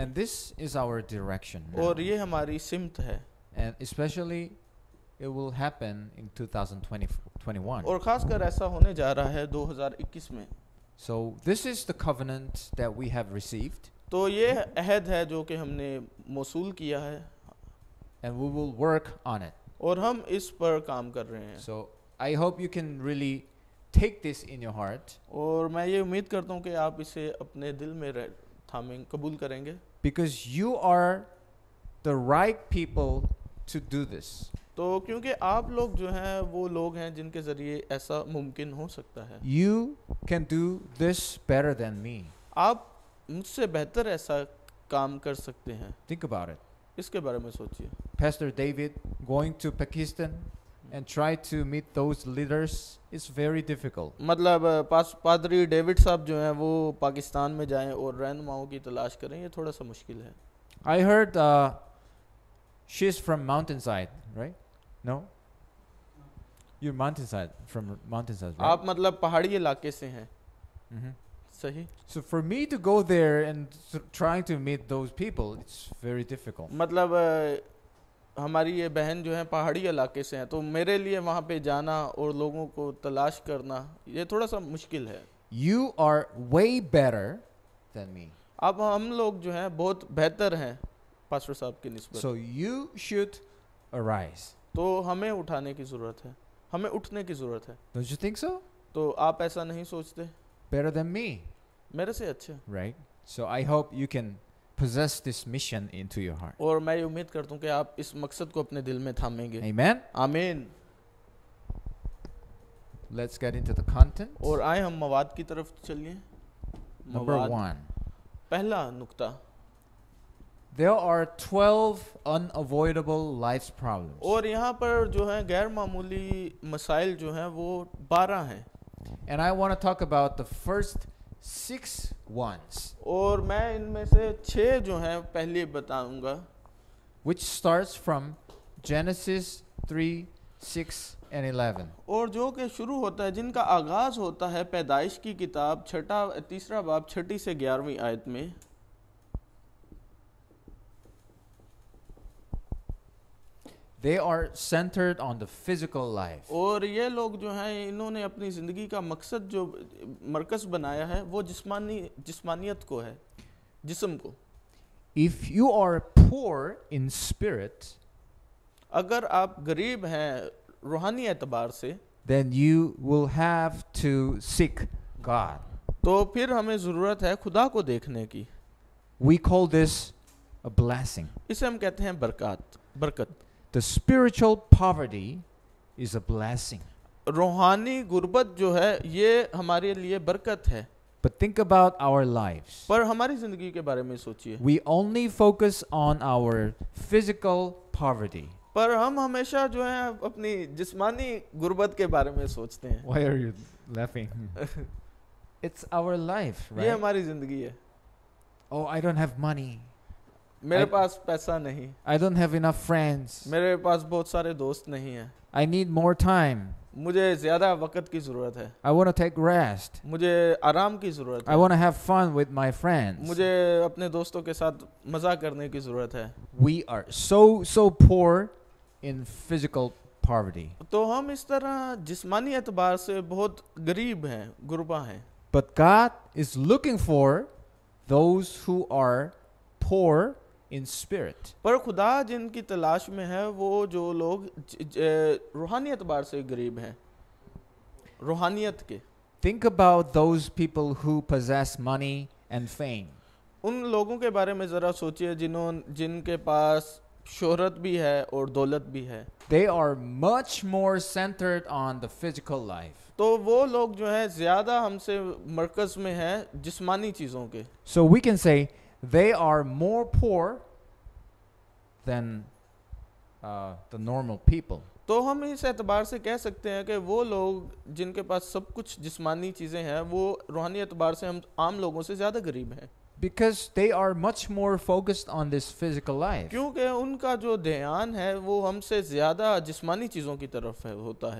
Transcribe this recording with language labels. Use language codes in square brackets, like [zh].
[en] And this is our direction now. [hi] और ये हमारी सिमत है। [en] And especially it will happen in 2021. [hi] और खासकर ऐसा होने जा रहा है 2021 में। [en] So this is the covenant that we have received, [hi] तो ये अहद है जो कि हमने मौसूल किया है [en] and we will work on it. [hi] और हम इस पर काम कर रहे हैं. [en] So I hope you can really take this in your heart, [hi] और मैं ये उम्मीद करता हूँ कि आप इसे अपने दिल में थामें कबूल करेंगे, [en] because you are the right people to do this. [hi] तो क्योंकि आप लोग जो हैं वो लोग हैं जिनके ज़रिए ऐसा मुमकिन हो सकता है. [en] You can do this better than me. [hi] आप मुझसे बेहतर ऐसा काम कर सकते हैं. [en] Think about it. [hi] इसके बारे में सोचिए. [en] Pastor David going to Pakistan and try to meet those leaders is very difficult. [hi] मतलब पादरी डेविड साहब जो हैं वो पाकिस्तान में जाएं और रहनुमाओं की तलाश करें, ये थोड़ा सा मुश्किल है. [en] I heard she's from Mountainside, right? No? You're Mountainside, from Mountainside, right? [hi] आप मतलब पहाड़ी इलाके से हैं. Mhm. सही. [en] So for me to go there and trying to meet those people, it's very difficult. [hi] मतलब हमारी ये बहन जो है पहाड़ी इलाके से हैं, तो मेरे लिए वहाँ पे जाना और लोगों को तलाश करना ये थोड़ा सा मुश्किल है. [en] You are way better than me. [hi] अब हम लोग जो हैं बहुत बेहतर हैं पास्टर साहब की निस्बत. [en] So you should arise. [hi] तो हमें उठाने की ज़रूरत है, हमें उठने की ज़रूरत है. [en] Don't you think so? [hi] तो आप ऐसा नहीं सोचते? [en] Better than me, [hi] मेरे से अच्छे. [en] right? So I hope you can possess this mission into your heart. [hi] और मैं ये उम्मीद करता हूँ कि आप इस मकसद को अपने दिल में थामेंगे. [en] Amen? [hi] आमीन. [en] Let's get into the content. [hi] और आए हम मवाद की तरफ चलिए. [en] Number [hi] मवाद. [en] 1. [hi] पहला नुक्ता. [en] There are 12 unavoidable life's problems. [hi] और यहाँ पर जो है गैर मामूली मसाइल जो हैं वो 12 हैं. [en] And I want to talk about the first 6 ones, [hi] और मैं इनमें से 6 जो हैं पहले बताऊंगा, [en] which starts from Genesis 3, 6 and 11. [hi] और जो कि शुरू होता है, जिनका आगाज होता है पैदाइश की किताब 3 बाब 6 से 11वीं आयत में. [en] They are centered on the physical life. [hi] और ये लोग जो हैं इन्होंने अपनी ज़िंदगी का मकसद जो मरकज़ बनाया है वो जिस्मानियत को है, जिस्म को. [en] If you are poor in spirit, [hi] अगर आप गरीब हैं रूहानी एतबार से, [en] then you will have to seek God. [hi] तो फिर हमें ज़रूरत है खुदा को देखने की. [en] We call this a blessing. [hi] इसे हम कहते हैं बरकत. [en] The spiritual poverty is a blessing. [hi] रूहानी गुर्बत जो है ये हमारे लिए बरकत है. [en] But think about our lives. [hi] पर हमारी ज़िंदगी के बारे में सोचिए. [en] We only focus on our physical poverty. [hi] पर हम हमेशा जो है अपनी जिस्मानी गुर्बत के बारे में सोचते हैं. [en] Why are you laughing? It's our life, [hi] ये [en] right? [hi] हमारी ज़िंदगी है. [en] Oh, I don't have money. [hi] मेरे पास पैसा नहीं. [en] I don't have enough friends. [hi] मेरे पास बहुत सारे दोस्त नहीं हैं. [en] I need more time. [hi] मुझे ज़्यादा वक्त की ज़रूरत है. [en] I want to take rest. [hi] मुझे आराम की ज़रूरत [en] I [hi] है. [en] want to have fun with my friends. [hi] मुझे अपने दोस्तों के साथ मज़ा करने की ज़रूरत है. [en] We are so poor in physical poverty. [hi] तो हम इस तरह जिस्मानी एतबार से बहुत गरीब हैं, गुरबा हैं. [en] But God is looking for those who are poor in spirit. [hi] पर खुदा जिनकी तलाश में है वो जो लोग रूहानी एतबार से गरीब हैं, रूहानियत के. [en] Think about those people who possess money and fame. [hi] उन लोगों के बारे में ज़रा सोचिए जिनके पास शोहरत भी है और दौलत भी है. [en] They are much more centered on the physical life. [hi] तो वो लोग जो हैं ज़्यादा हमसे मरकज़ में हैं जिस्मानी चीज़ों के. [en] So we can say they are more poor than the normal people. [hi] तो हम इस एतबार से कह सकते हैं कि वो लोग जिनके पास सब कुछ जिस्मानी चीज़ें हैं वो रूहानी एतबार से हम आम लोगों से ज़्यादा गरीब हैं. [en] Because they are much more focused on this physical life. [hi] क्योंकि उनका जो ध्यान है वो हमसे ज़्यादा जिस्मानी चीज़ों की तरफ होता है.